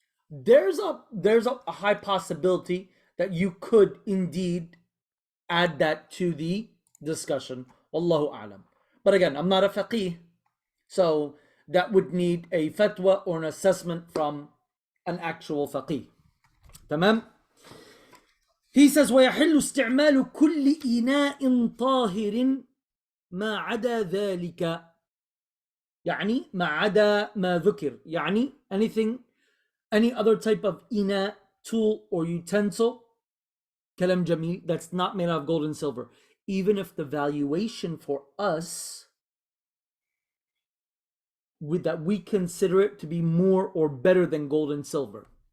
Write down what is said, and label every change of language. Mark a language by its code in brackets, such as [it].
[en] There's a high possibility that you could indeed add that to the discussion. Wallahu a'lam. But again, I'm not a faqih, so that would need a fatwa or an assessment from an actual faqih. [ar] Tamam? [en] He says, [ar] ويحل استعمال كل إناء طاهر ما عدا ذلك. يعني ما عدا ما ذكر. [en] يعني any other type of ina, tool or utensil, [ar] kalam jamil, [en] that's not made out of gold and silver. Even if the valuation for us that we consider it to be more or better than gold and silver.